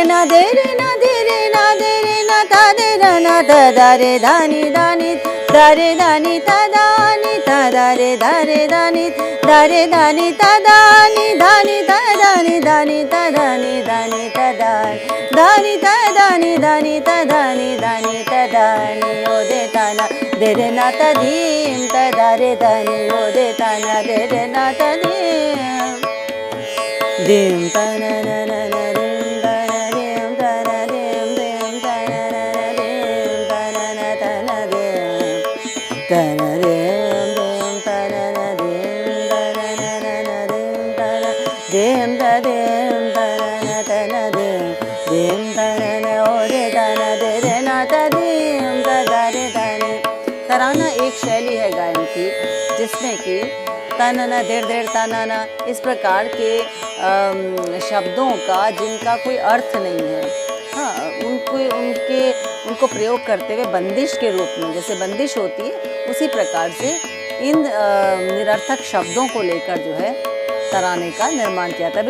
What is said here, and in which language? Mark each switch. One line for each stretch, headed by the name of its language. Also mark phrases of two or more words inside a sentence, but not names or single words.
Hindi: ना देरे ना देरे ना देरे ना ता देरे ना तदरे दानी दानी दारे दानी तदानी तदरे दारे दानी दारे दानी तदानी दानी तदानी दानी तदानी दानी तदानी दानी तदानी दानी तदानी दानी तदानी ओ दे तना देरे ना तदीम तदरे दानी ओ दे तना देरे ना तदीम दीम तना ना ना ना दीम तना दीम तना दीम दीम तना ना ना दीम तना ना तना दीम तना दीम दीम तना ना दीम तना ना ना दीम तना दीम ता दीम तना ना तना दीम दीम तना ना ओ दे तना देरे ना तदीम तदरे दानी। तराना एक शैली है गायन की जिसमें कि तनना देर देर तनाना इस प्रकार के शब्दों का जिनका कोई अर्थ नहीं है, हाँ, उनको प्रयोग करते हुए बंदिश के रूप में, जैसे बंदिश होती है उसी प्रकार से इन निरर्थक शब्दों को लेकर जो है तराने का निर्माण किया था।